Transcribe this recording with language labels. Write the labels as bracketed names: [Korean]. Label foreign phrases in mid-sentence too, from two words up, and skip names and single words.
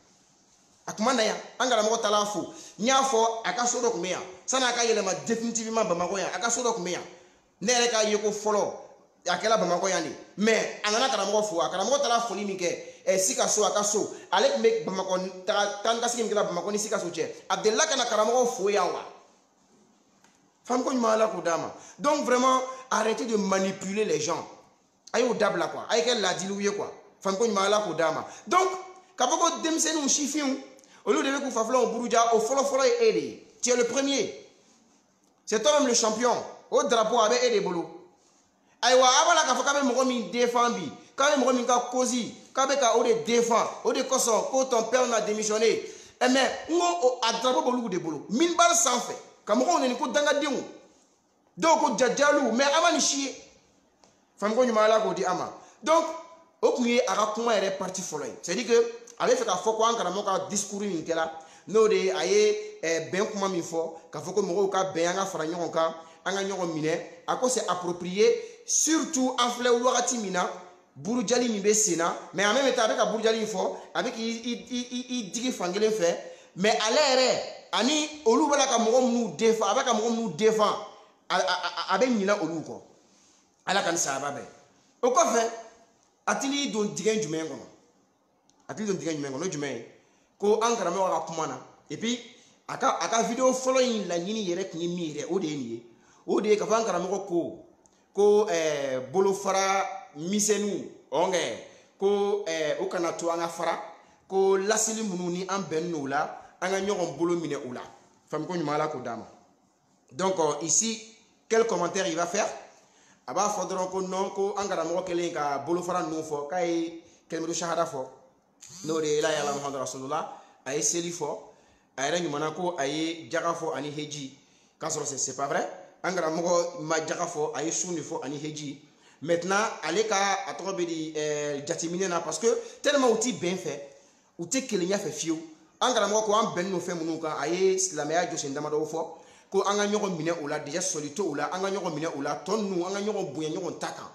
[Bambara] A kuma na yan, an karamɔgɔ taala fo. N y'a fɔ a ka so dɔ tun bɛ yan, sanni a ka yɛlɛma définitivement Bamakɔ yan, a ka so dɔ tun bɛ yan. Ne yɛrɛ k'a ye ko fɔlɔ a kɛla Bamakɔ yan de, mais a nana karamɔgɔ fo, a karamɔgɔ taara foli min kɛ Sikaso, a ka so, ale tun bɛ Bamakɔ taa ni ka segin min kɛla Bamakɔ ni Sikaso cɛ, a delila ka na karamɔgɔ fo yan wa. Femme ko ɲuman ala k'o d'a ma. [French] Donc vraiment arrêtez de manipuler les gens. [Bambara] A y'o dabila quoi, a ye kɛ laadiliw ye quoi. Femme ko ɲuman ala k'o d'a ma. Donc k'a fɔ ko denmisɛnninw sifinw olu de bɛ k'u fafilanw buruja, o fɔlɔ ye e de ye. [French] Tu es le premier. C'est toi-même le champion. [Bambara] O drapeau a bɛ e de bolo. Ayiwa a b'a la k'a fɔ k'a bɛ mɔgɔ min défend bi, k'a bɛ mɔgɔ min ka cause, k'a bɛ ka o de défend, o de kosɔn ko [French] ton père n'a démissionné. [Bambara] Mais n ko a drapeau b'olu de bolo. Minbar sanfɛ ka mɔgɔw nɛni ko dangadenw, dɔw ko jajalu, mais a ma nin si ye. Femme ko ɲuman ala k'o di a ma. Donc o tun ye a ka kuma yɛrɛ parti fɔlɔ ye. [French] C'est à dire que [Bambara] a bɛ fɛ k'a fɔ ko an karamɔgɔ ka discours min kɛra, n'o de ye a ye bɛn kuma min fɔ, k'a fɔ ko mɔgɔw ka bɛn, an ka fara ɲɔgɔn kan, an ka ɲɔgɔn minɛ, a ko [French] c'est approprié, [Bambara] surtout an filɛ wagati min na burujali min bɛ sen na, [French] mais en même temps [Bambara] a bɛ ka burujali in fɔ, a bɛ k'i digi fan kelen fɛ, mais ale yɛrɛ ani olu bɛ ka mɔgɔ minnu défend, a bɛ ka mɔgɔ minnu défend, a bɛ ɲinɛ olu kɔ. Ala ka ni sayaba bɛɛ. O kɔfɛ a t'i don dingɛ jumɛn kɔnɔ? A t'i don dingɛ jumɛn kɔnɔ? O jumɛn ye ko an karamɔgɔ ka kuma na, [French] et puis [Bambara] a ka vidéo fɔlɔ in laɲini yɛrɛ tun ye min yɛrɛ, o de ye nin ye. O de ye k'a fɔ an karamɔgɔ ko bolofara misɛnninw ko o kana to an ka fara, ko lasili minnu ni an bɛnnen o la an ka ɲɔgɔn bolo minɛ o la. Femme ko ɲuman ala k'o d'a ma. [French] Donc ici quel commentaire il va faire? [Bambara] A b'a fɔ dɔrɔn ko non ko an karamɔgɔ kɛlen ka bolofara ninnu fɔ, k'a ye kalimatu shahada fɔ, n'o de ye [Arabic] لا إله إلا الله محمد رسول الله, [Bambara] a ye seli fɔ, a yɛrɛ ɲumana ko a ye jaga fɔ ani heji, k'a sɔrɔ [French] c'est pas vrai. [Bambara] An karamɔgɔ ma jaga fɔ, a ye sun de fɔ ani heji. Maintenant ale ka a tɔgɔ bɛ di jateminɛ na, [French] parce que tellement [Bambara] u ti bɛn fɛ, u tɛ kelenya fɛ fiyewu. An karamɔgɔ ko an bɛnnen don fɛn minnu kan, a ye silamɛya jɔsen damadɔ fɔ, ko an ka ɲɔgɔn minɛ o la, déjà sɔli to o la, an ka ɲɔgɔn minɛ o la, tɔ ninnu an ka ɲɔgɔn bonya ɲɔgɔn ta kan.